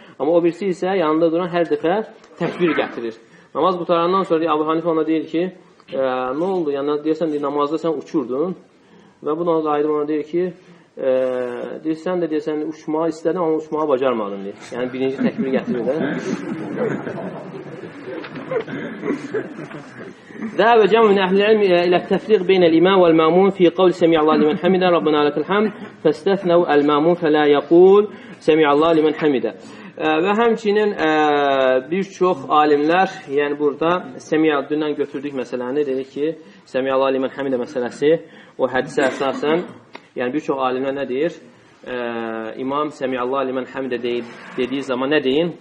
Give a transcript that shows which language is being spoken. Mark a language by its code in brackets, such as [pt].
[az] Amma o birisi isə yanında duran hər dəfə təkbir gətirir. Namaz qutarandan sonra Əbu Hənifə ona deyir ki, nə oldu? Yəni deyirsən, namazda sən uçurdun və bu qayıdıb ona deyir ki, deyirsən də deyirsən, uçmağı istədin, amma uçmağı bacarmadın deyir. Yəni birinci təkbir gətirir də. [ar] ذهب جمع من أهل العلم إلى التفريق بين الإمام والمأمون في قول سمع الله لمن حمده ربنا لك الحمد فاستثنوا المأمون فلا يقول سمع الله لمن حمده. [az] Və həmçinin bir çox alimlər, yəni burada Səmiyyəddündən götürdük məsələni, dedik ki, Səmiyyəllah limən həmidə məsələsi o hədisə əsasən, yəni bir çox alimlər nə deyir? İmam Səmiyyəllah limən həmidə dediyi zaman nə deyin?